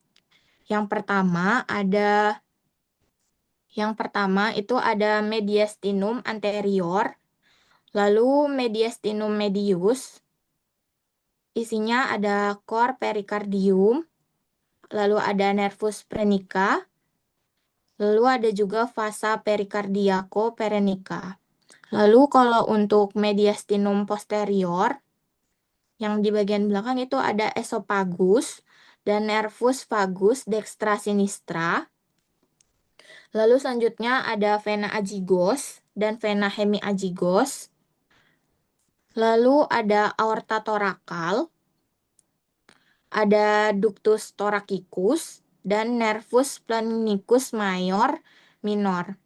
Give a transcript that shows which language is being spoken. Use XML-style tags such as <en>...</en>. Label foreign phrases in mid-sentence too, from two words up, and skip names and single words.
<id>Yang pertama itu ada</id> <la>mediastinum anterior,</la> <id>lalu</id> <la>mediastinum medius,</la> <id>isinya ada</id> <la>cor pericardium,</la> <id>lalu ada</id> <la>nervus prenica,</la> <id>Lalu ada juga</id> <la>vasa perikardiaco-perenica.</la> <id>Lalu kalau untuk</id> <la>mediastinum posterior,</la> <id>yang di bagian belakang itu ada esophagus dan</id> <la>nervus vagus dextra sinistra.</la> <id>Lalu selanjutnya ada</id> <la>vena azygos</la> <id>dan</id> <la>vena hemiazygos.</la> <id>Lalu ada aorta torakal, ada</id> <la>ductus thoracicus,</la> <id>dan</id> <la>nervus spleninicus mayor minor.</la>